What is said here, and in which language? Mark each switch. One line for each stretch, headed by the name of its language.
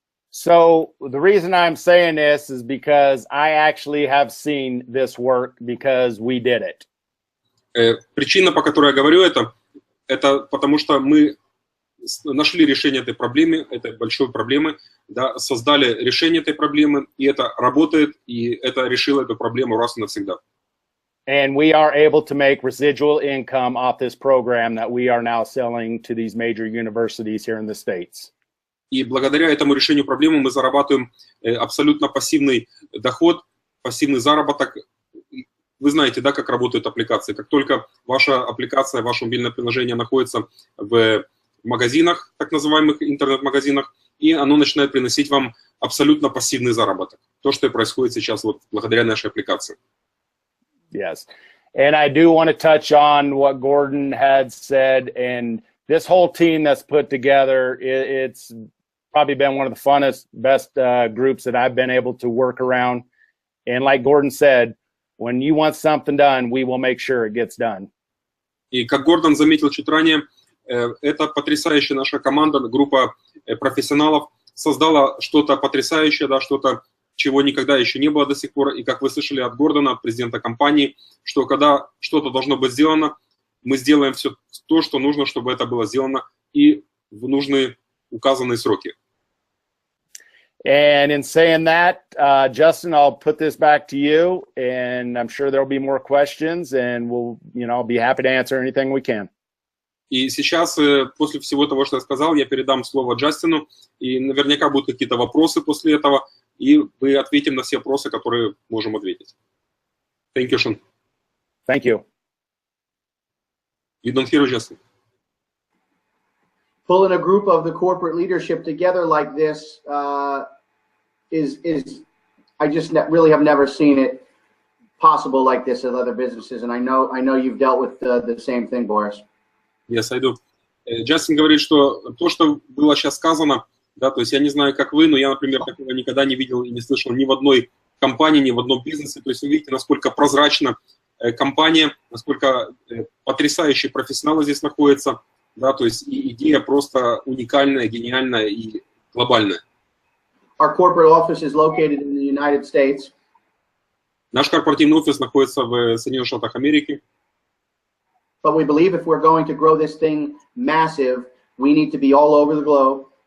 English: So the reason I'm saying this is because I actually have seen this work because we did it.
Russian: Причина, по которой я говорю это потому что мы нашли решение этой проблемы, этой большой проблемы, да, создали решение этой проблемы, и это работает, и это решило эту проблему раз и навсегда.
English: And we are able to make residual income off this program that we are now selling to these major universities here in the States.
Russian: И благодаря этому решению проблемы мы зарабатываем абсолютно пассивный доход, пассивный заработок. Вы знаете, да, как работают аппликации. Как только ваша аппликация, ваше мобильное приложение находится в магазинах, так называемых интернет-магазинах, и оно начинает приносить вам абсолютно пассивный заработок. То, что и происходит сейчас вот благодаря нашей аппликации.
English: Yes. And I do want to touch on what Gordon had said, and this whole team that's put together, it's probably been one of the funnest, best groups that I've been able to work around. And like Gordon said, when you want something done, we will make sure it gets done.
Russian: И как Гордон заметил чуть ранее, это потрясающая наша команда, группа профессионалов создала что-то потрясающее, да, что-то чего никогда еще не было до сих пор. И как вы слышали от Гордона, от президента компании, что когда что-то должно быть сделано, мы сделаем все то, что нужно, чтобы это было сделано, и в нужные указанные сроки.
English: And in saying that, Justin, I'll put this back to you, and I'm sure there'll be more questions, and we'll, I'll be happy to answer anything we can.
Russian: И сейчас, после всего того, что я сказал, я передам слово Джастину, и наверняка будут какие-то вопросы после этого, и мы ответим на все вопросы, которые можем ответить.
English: Thank you, Sean. Thank you. You don't hear Justin. Pulling a group of the corporate leadership together like this is I just really have never seen it possible like this at other businesses, and I know you've dealt with the same thing, Boris. Yes, I do.
Russian: Джастин говорит, что то, что было сейчас сказано, да, то есть я не знаю, как вы, но я, например, такого никогда не видел и не слышал ни в одной компании, ни в одном бизнесе. То есть вы видите, насколько прозрачна компания, насколько потрясающие профессионалы здесь находятся, да, то есть и идея просто уникальная, гениальная и глобальная.
English: Our corporate office is located in the United States.
Russian: Наш корпоративный офис находится в Соединенных Штатах Америки.
English: But we believe if we're going to grow this thing massive, we need to be all over the globe.